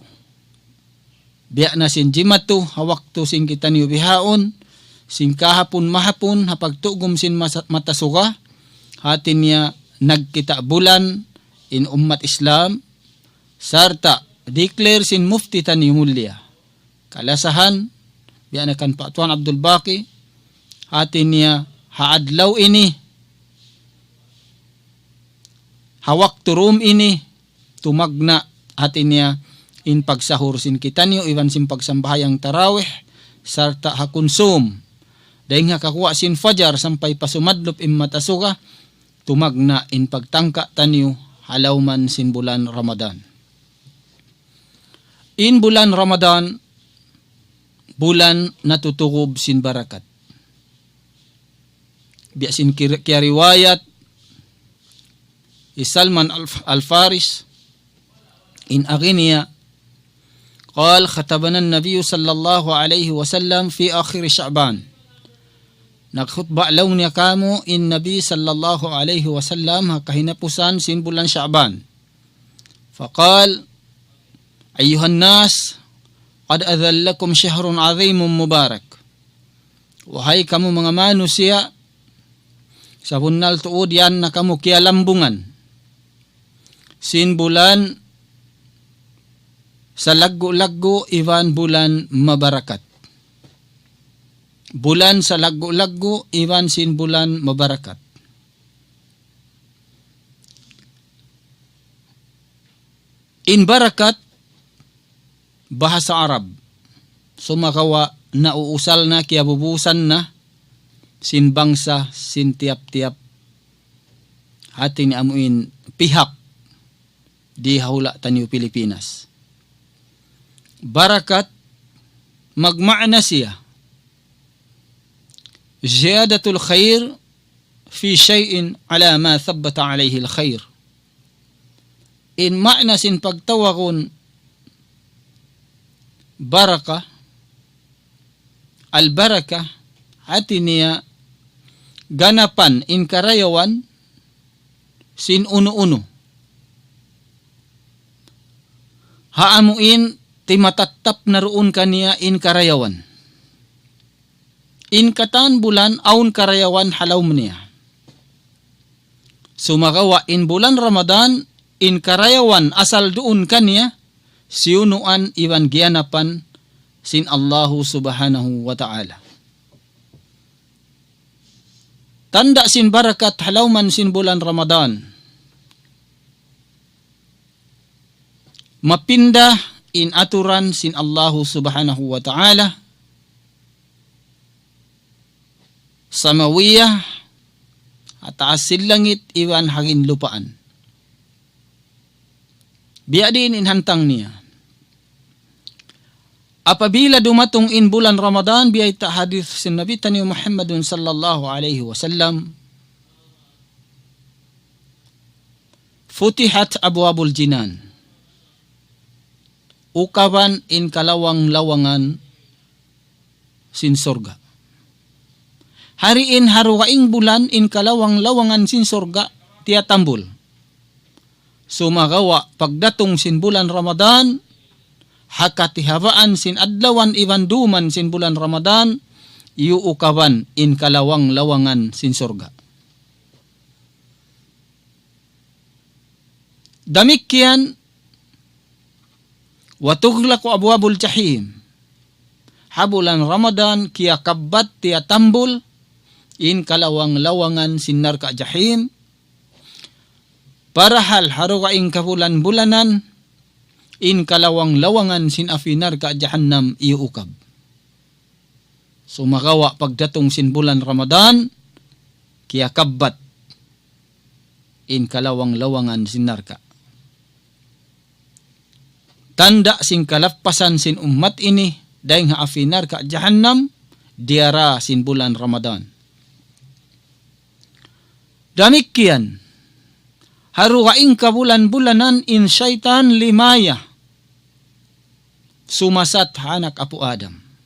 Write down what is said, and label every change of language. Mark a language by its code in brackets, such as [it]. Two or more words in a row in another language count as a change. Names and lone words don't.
[tsg] Biya na sin jimatu hawaktu sin kita niyo bihaon sin kahapon mahapon hapagtugom sin matasuga hatin niya nagkita bulan in ummat Islam sarta declare sin mufti tani mulya kalasahan biya na kan Patuan Abdul Baqi hatin niya haadlaw ini hawak turum ini tumagna hatin niya in pagsahur sin kita niyo iwan sin pagsambahayang tarawih sarta hakonsum dahil nga kakuha sin fajar sampai pasumadlop in matasuga tumagna in pagtangka taniyo halauman sin bulan Ramadan. In bulan Ramadan bulan natutukob sin barakat. Biya sin kaya riwayat Salman al-Faris in aginiya [ar] قال خطبنا النبي صلى الله عليه وسلم في آخر شعبان [tsg] Nagkhutba law niya kamo in Nabi [ar] صلى الله عليه وسلم [tsg] hakahinapusan sin bulan Sha'ban. [ar] فقال أيها الناس قد أظلكم شهر عظيم مبارك. [tsg] Wahai kamu mga manusia, sa bunal tuod yan na kamu kialambungan. Sin bulan sa laggo-laggo iwan bulan mabarakat. Bulan sa laggo-laggo iwan sin bulan mabarakat. In barakat, bahasa Arab. Sumakawa nauusal na kiabubusan na sin bangsa, sin tiap-tiap hati ni amuin pihak di hawla tanyo Pilipinas. Barakat, magmaana siya. [ar] زيادة الخير في شيء على ما ثبت عليه الخير. [tsg] In ma'na sin pagtawakon baraka, al-baraka, hati niya ganapan in karayawan sin uno-uno. Haamuin timatattap na roon kaniya in karayawan. In katan bulan aun karayawan halaw niya. Sumagawa in bulan Ramadan in karayawan asal doon kaniya siunuan iwan gianapan sin [ar] الله سبحانه وتعالى. [tsg] Tanda sin barakat halawman sin bulan Ramadan. Mapindah in aturan sin [ar] الله سبحانه وتعالى. [tsg] Samawiyah at asil langit iwan hangin lupaan. Biya din in hantang niya. Apabila dumatong in bulan Ramadan, biya ita hadith sin Nabi tani Muhammadun [ar] صلى الله عليه وسلم, فتحت أبواب الجنان. [tsg] Ukaban in kalawang-lawangan sin sorga. Hariin haruwaing bulan in kalawang-lawangan sin sorga tiya tambul. Sumagawa pagdatong sin bulan Ramadan, hakatihabaan sin adlawan iwan duman sin bulan Ramadan, iuukaban in kalawang-lawangan sin sorga. Damikyan, [ar] وتغلق أبواب الجحيم. [tsg] Habulan Ramadan kiya kabat tiya tambul in kalawang-lawangan sin narka jahim. Parahal harukaing kabulan-bulanan in kalawang-lawangan sin afinar ka jahannam iukab. Sumakawa pagdatong sin bulan Ramadan kiya kabat in kalawang-lawangan sin narka. Tanda sin kalappasan sin ummat ini dahing haafinar ka jahannam diara sin bulan Ramadan. Damikian harukaing kabulan-bulanan in syaitan limaya sumasat hanak apu Adam.